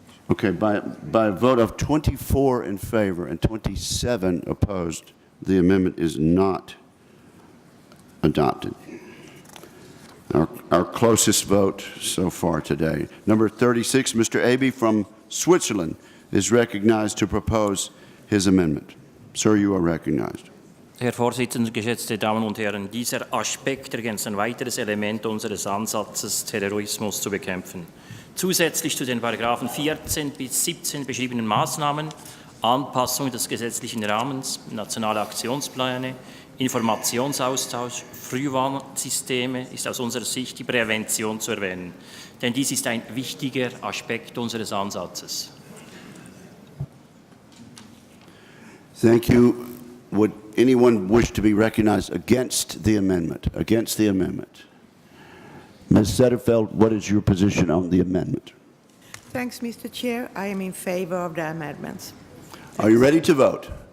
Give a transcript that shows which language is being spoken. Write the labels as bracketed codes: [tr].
[en] Okay, by a vote of 24 in favor and 27 opposed, the amendment is not adopted. Our closest vote so far today. Number 36, Mr. Abe from Switzerland is recognized to propose his amendment. Sir, you are recognized. [de] Herr Vorsitzender, geschätzte Damen und Herren, dieser Aspekt ergänzt ein weiteres Element unseres Ansatzes, Terrorismus zu bekämpfen. Zusätzlich zu den Paragraphen 14 bis 17 beschriebenen Maßnahmen, Anpassung des gesetzlichen Rahmens, nationale Aktionspläne, Informationsaustausch, Frühwarnsysteme ist aus unserer Sicht die Prävention zu erwähnen. Denn dies ist ein wichtiger Aspekt unseres Ansatzes. [en] Thank you. Would anyone wish to be recognized against the amendment? Against the amendment? Ms. Setterfeld, what is your position on the amendment? Thanks, Mr. Chair. I am in favor of the amendments. Are you ready to vote?